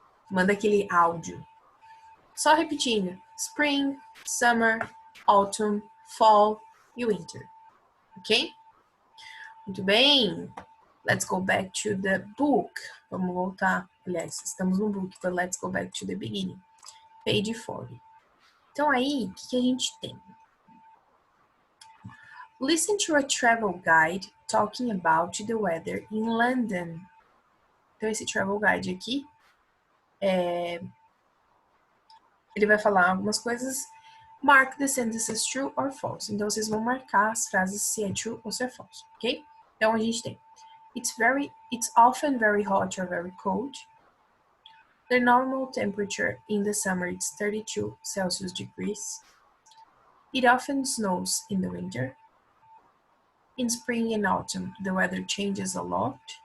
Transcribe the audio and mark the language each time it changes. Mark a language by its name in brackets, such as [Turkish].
[Portuguese] Manda aquele áudio. Só repetindo. [English] Spring, summer, autumn, fall [Portuguese] e winter. Ok? Muito bem. [English] Let's go back to the book. [Portuguese] Vamos voltar. Aliás, estamos no [English] book, but let's go back to the beginning. Page 40. [Portuguese] Então aí, o que a gente tem? [English] Listen to a travel guide talking about the weather in London. [Portuguese] Então esse travel guide aqui, ele vai falar algumas coisas. [English] Mark the sentences true or false. [Portuguese] Então vocês vão marcar as frases se é true ou se é false, ok? Então a gente tem [English] it's often very hot or very cold. The normal temperature in the summer is 32 Celsius degrees. It often snows in the winter. In spring and autumn, the weather changes a lot.